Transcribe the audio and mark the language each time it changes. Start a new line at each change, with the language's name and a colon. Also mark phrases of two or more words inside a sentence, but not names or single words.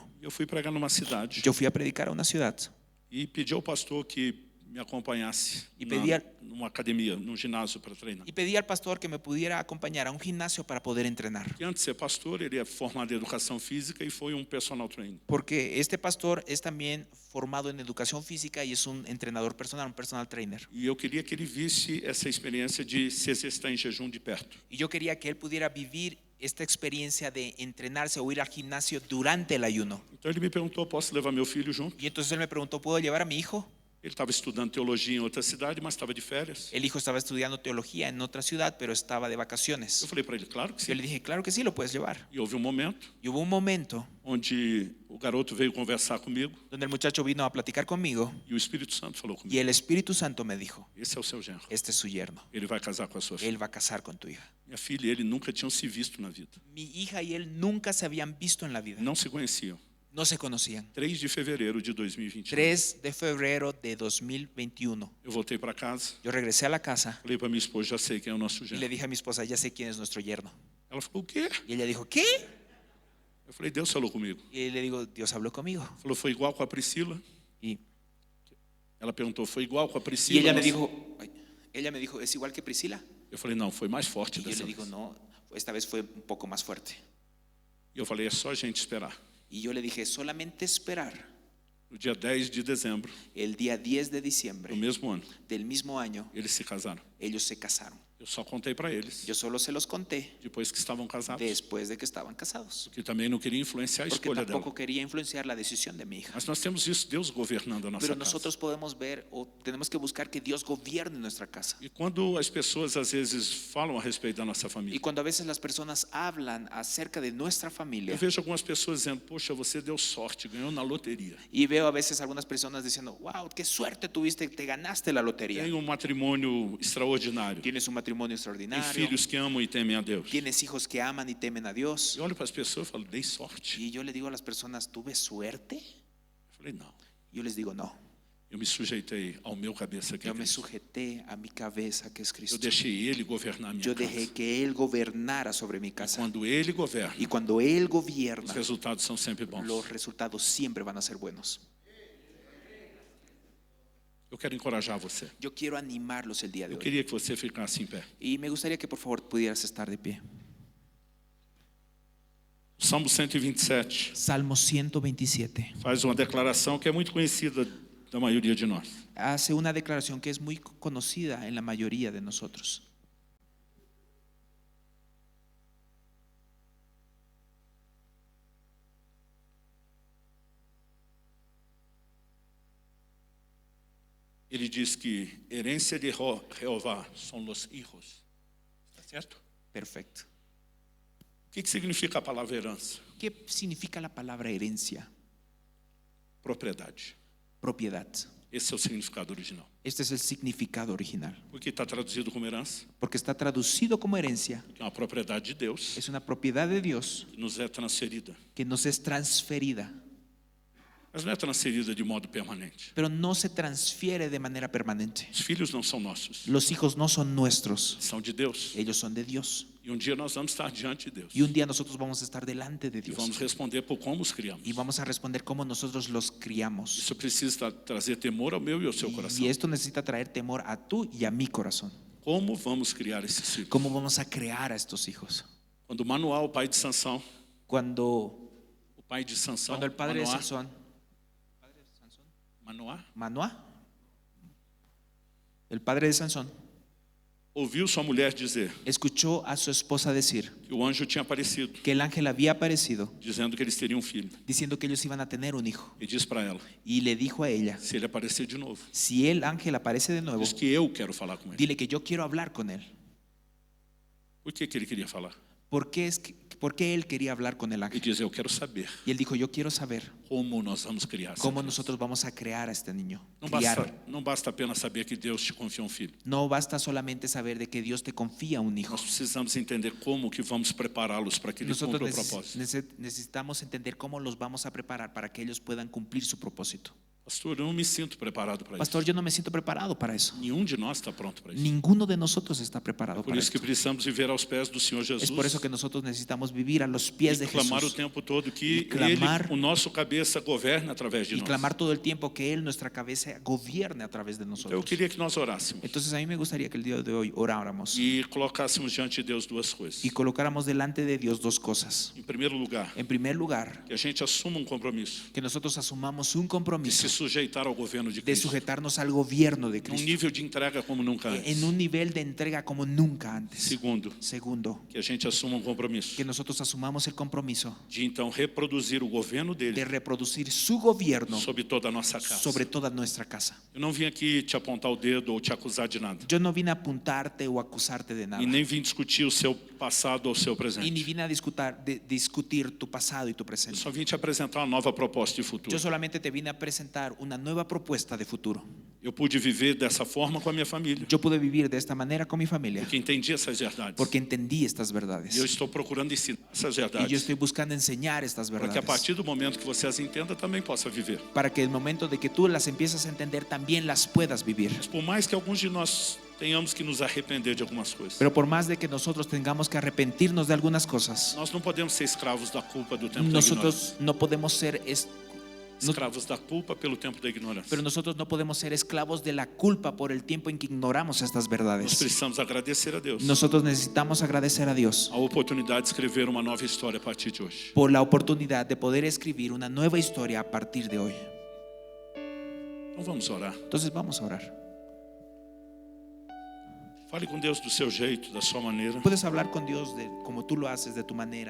Portuguese: E eu fui pregar numa cidade
Spanish: Yo fui a predicar a una ciudad
Portuguese: e pedi ao pastor que me acompanhasse E pedia- numa academia, num ginásio para treinar.
Spanish: y pedí al pastor que me pudiera acompañar a un gimnasio para poder entrenar.
Portuguese: E antes de ser pastor, ele é formado em educação física e foi um
English: personal trainer.
Spanish: Porque este pastor es también formado en educación física y es un entrenador personal, un
English: personal trainer.
Portuguese: E eu queria que ele visse essa experiência de se exercitar em jejum de perto.
Spanish: Y yo quería que él pudiera vivir esta experiencia de entrenarse o ir al gimnasio durante el ayuno.
Portuguese: Então ele me perguntou, posso levar meu filho junto?
Spanish: Y entonces él me preguntó, ¿puedo llevar a mi hijo?
Portuguese: Ele estava estudando teologia em outra cidade, mas estava de férias.
Spanish: El hijo estaba estudiando teología en otra ciudad, pero estaba de vacaciones.
Portuguese: Eu falei para ele, claro que
Spanish: Yo
Portuguese: sim.
Spanish: le dije, claro que sí, lo puedes llevar.
Portuguese: E houve um momento
Spanish: Y hubo un momento
Portuguese: onde o garoto veio conversar comigo
Spanish: donde el muchacho vino a platicar conmigo
Portuguese: e o Espírito Santo falou
Spanish: y
Portuguese: comigo.
Spanish: el Espíritu Santo me dijo,
Portuguese: Esse é o seu genro.
Spanish: este es su yerno,
Portuguese: Ele vai casar com a sua filha.
Spanish: él va a casar con tu hija.
Portuguese: Minha filha e ele nunca tinham se visto na vida.
Spanish: Mi hija y él nunca se habían visto en la vida,
Portuguese: Não se conheciam.
Spanish: no se conocían.
Portuguese: 3 de fevereiro de 2021.
Spanish: 3 de febrero de 2021,
Portuguese: Eu voltei para casa,
Spanish: yo regresé a la casa
Portuguese: falei para minha esposa, já sei quem é o nosso
Spanish: y le
Portuguese: genro.
Spanish: dije a mi esposa, ya sé quién es nuestro yerno.
Portuguese: Ela falou, o quê?
Spanish: Y ella dijo, ¿qué?
Portuguese: Eu falei, Deus falou comigo.
Spanish: Y le digo, Dios habló conmigo.
Portuguese: Falou, foi igual com a Priscila?
Spanish: Y,
Portuguese: Ela perguntou, foi igual com a
Spanish: y
Portuguese: Priscila?
Spanish: ella me dijo, ay, ella me dijo, ¿es igual que Priscila?
Portuguese: Eu falei, não, foi mais forte
Spanish: Y yo
Portuguese: dessa
Spanish: le
Portuguese: vez.
Spanish: digo, no, esta vez fue un poco más fuerte.
Portuguese: E eu falei, é só a gente esperar.
Spanish: Y yo le dije, solamente esperar
Portuguese: No dia 10 de dezembro
Spanish: el día 10 de diciembre
Portuguese: do mesmo ano,
Spanish: del mismo año,
Portuguese: eles se casaram.
Spanish: ellos se casaron.
Portuguese: Eu só contei para eles,
Spanish: Yo solo se los conté
Portuguese: depois que estavam casados,
Spanish: después de que estaban casados,
Portuguese: que também não queria influenciar a
Spanish: porque
Portuguese: escolha dela.
Spanish: tampoco quería influenciar la decisión de mi hija.
Portuguese: Mas nós temos isso, Deus governando a nossa
Spanish: Pero
Portuguese: casa.
Spanish: nosotros podemos ver o tenemos que buscar que Dios gobierne nuestra casa.
Portuguese: E quando as pessoas às vezes falam a respeito da nossa
Spanish: Y
Portuguese: família,
Spanish: cuando a veces las personas hablan acerca de nuestra
Portuguese: eu
Spanish: familia,
Portuguese: vejo algumas pessoas dizendo, poxa, você deu sorte, ganhou na loteria.
Spanish: y veo a veces algunas personas diciendo, wow, qué suerte tuviste, te ganaste la lotería.
Portuguese: Tem um matrimônio extraordinário.
Spanish: Tienes un matrimonio
Portuguese: Tem
Spanish: extraordinario,
Portuguese: filhos que amam e temem a Deus.
Spanish: tienes hijos que aman y temen a Dios.
Portuguese: Eu olho para as pessoas e falo, dei sorte.
Spanish: Y yo le digo a las personas, ¿tuve suerte?
Portuguese: Eu falei, não.
Spanish: Yo les digo, no.
Portuguese: Eu me sujeitei ao meu cabeça que é
Spanish: Yo me
Portuguese: Cristo.
Spanish: sujeté a mi cabeza, que es
Portuguese: Eu
Spanish: Cristo.
Portuguese: deixei Ele governar a minha
Spanish: Yo dejé
Portuguese: casa.
Spanish: que Él gobernara sobre mi casa.
Portuguese: Quando Ele governa,
Spanish: Y cuando Él
Portuguese: os
Spanish: gobierna,
Portuguese: resultados são sempre bons.
Spanish: los resultados siempre van a ser buenos.
Portuguese: Eu quero encorajar você.
Spanish: Yo quiero animarlos el día de
Portuguese: Eu
Spanish: hoy.
Portuguese: queria que você ficasse em pé.
Spanish: Y me gustaría que por favor pudieras estar de pie.
Portuguese: Salmo 127
Spanish: Salmo 127
Portuguese: faz uma declaração que é muito conhecida da maioria de nós.
Spanish: hace una declaración que es muy conocida en la mayoría de nosotros.
Portuguese: Ele diz que herência de Jeová são os hijos. Está certo?
Spanish: Perfecto.
Portuguese: O que significa a palavra herança?
Spanish: ¿Qué significa la palabra herencia?
Portuguese: Propriedade.
Spanish: Propiedad.
Portuguese: Esse é o significado original.
Spanish: Este es el significado original.
Portuguese: Por que está traduzido como herança?
Spanish: Porque está traducido como herencia.
Portuguese: É uma propriedade de Deus
Spanish: Es una propiedad de Dios
Portuguese: que nos é transferida.
Spanish: que nos es transferida,
Portuguese: Mas não é transferida de modo permanente.
Spanish: pero no se transfiere de manera permanente.
Portuguese: Os filhos não são nossos,
Spanish: Los hijos no son nuestros,
Portuguese: são de Deus.
Spanish: ellos son de Dios.
Portuguese: E dia nós vamos estar diante de Deus.
Spanish: Y un día nosotros vamos a estar delante de
Portuguese: E vamos
Spanish: Dios
Portuguese: responder por como os criamos.
Spanish: y vamos a responder cómo nosotros los criamos.
Portuguese: Isso precisa trazer temor ao meu e ao seu coração.
Spanish: Y esto necesita traer temor a tú y a mi corazón.
Portuguese: Como vamos criar esses filhos?
Spanish: ¿Cómo vamos a crear a estos hijos?
Portuguese: Quando Manoá, o pai de Sansão,
Spanish: Cuando Manoá, el padre de Sansón, Manoá, el padre de Sansón,
Portuguese: ouviu sua mulher dizer
Spanish: escuchó a su esposa decir
Portuguese: que o anjo tinha aparecido,
Spanish: que el ángel había aparecido
Portuguese: dizendo que eles teriam um filho.
Spanish: diciendo que ellos iban a tener un hijo.
Portuguese: E diz para ela:
Spanish: Y le dijo a ella,
Portuguese: se ele aparecer de novo,
Spanish: si el ángel aparece de nuevo,
Portuguese: diz que eu quero falar com ele.
Spanish: dile que yo quiero hablar con él.
Portuguese: Por que ele queria falar?
Spanish: ¿Por qué él quería hablar con el
Portuguese: E
Spanish: ángel?
Portuguese: diz: eu quero saber
Spanish: Y él dijo, yo quiero saber
Portuguese: como nós vamos criar essa
Spanish: cómo
Portuguese: criança.
Spanish: nosotros vamos a crear a este niño.
Portuguese: Não basta apenas saber que Deus te confia um filho.
Spanish: No basta solamente saber de que Dios te confía un hijo.
Portuguese: Nós precisamos entender como que vamos prepará-los para que ele cumpra o propósito.
Spanish: Necesitamos entender cómo los vamos a preparar para que ellos puedan cumplir su propósito.
Portuguese: Pastor, eu não me sinto preparado para
Spanish: Pastor,
Portuguese: isso.
Spanish: yo no me siento preparado para eso.
Portuguese: Nenhum de nós está pronto para isso.
Spanish: Ninguno de nosotros está preparado
Portuguese: Por
Spanish: para
Portuguese: isso que
Spanish: esto.
Portuguese: precisamos viver aos pés do Senhor Jesus.
Spanish: Es por eso que nosotros necesitamos vivir a los pies
Portuguese: E
Spanish: de
Portuguese: clamar o
Spanish: Jesús
Portuguese: tempo todo que E clamar- ele, o nosso cabeça, governe através de
Spanish: y
Portuguese: nós.
Spanish: clamar todo el tiempo que Él, nuestra cabeza, gobierne a través de
Portuguese: Então eu
Spanish: nosotros.
Portuguese: queria que nós orássemos
Spanish: Entonces a mí me gustaría que el día de hoy oráramos
Portuguese: e colocássemos diante de Deus duas coisas.
Spanish: y colocáramos delante de Dios dos cosas.
Portuguese: Em primeiro lugar,
Spanish: En primer lugar,
Portuguese: que a gente assuma um compromisso
Spanish: que nosotros asumamos un
Portuguese: de
Spanish: compromiso
Portuguese: se sujeitar ao governo de
Spanish: de
Portuguese: Cristo,
Spanish: sujetarnos al gobierno de
Portuguese: num
Spanish: Cristo
Portuguese: nível de entrega como nunca antes.
Spanish: en un nivel de entrega como nunca antes.
Portuguese: Segundo,
Spanish: Segundo,
Portuguese: que a gente assuma um compromisso
Spanish: que nosotros asumamos el compromiso
Portuguese: de então reproduzir o governo
Spanish: de
Portuguese: dele
Spanish: reproducir su gobierno
Portuguese: sobre toda a nossa casa.
Spanish: sobre toda nuestra casa.
Portuguese: Eu não vim aqui te apontar o dedo ou te acusar de nada.
Spanish: Yo no vine a apuntarte o acusarte de nada,
Portuguese: E nem vim discutir o seu passado ou o seu
Spanish: y ni
Portuguese: presente.
Spanish: vine a discutir tu pasado y tu
Portuguese: Eu
Spanish: presente.
Portuguese: só vim te apresentar uma nova proposta de futuro.
Spanish: Yo solamente te vine a presentar una nueva propuesta de futuro.
Portuguese: Eu pude viver dessa forma com a minha família,
Spanish: Yo pude vivir de esta manera con mi familia
Portuguese: porque entendi essas verdades.
Spanish: porque entendí estas verdades.
Portuguese: E eu estou procurando ensinar essas
Spanish: Y yo
Portuguese: verdades
Spanish: estoy buscando enseñar estas
Portuguese: para que a
Spanish: verdades
Portuguese: partir do momento que você as entenda também possa viver.
Spanish: para que el momento de que tú las empieces a entender también las puedas vivir.
Portuguese: Mas por mais que alguns de nós tenhamos que nos arrepender de algumas coisas,
Spanish: Pero por más de que nosotros tengamos que arrepentirnos de algunas cosas,
Portuguese: nós não podemos ser escravos da culpa do tempo da ignorância.
Spanish: nosotros no podemos ser
Portuguese: Escravos da culpa pelo tempo da ignorância.
Spanish: pero nosotros no podemos ser esclavos de la culpa por el tiempo en que ignoramos estas
Portuguese: Nós
Spanish: verdades.
Portuguese: precisamos agradecer a Deus
Spanish: Nosotros necesitamos agradecer a Dios
Portuguese: a oportunidade de escrever uma nova história a partir de hoje.
Spanish: por la oportunidad de poder escribir una nueva historia a partir de hoy.
Portuguese: Então vamos orar.
Spanish: Entonces vamos a orar.
Portuguese: Fale com Deus do seu jeito, da sua maneira,
Spanish: Puedes hablar con Dios como tú lo haces, de tu manera,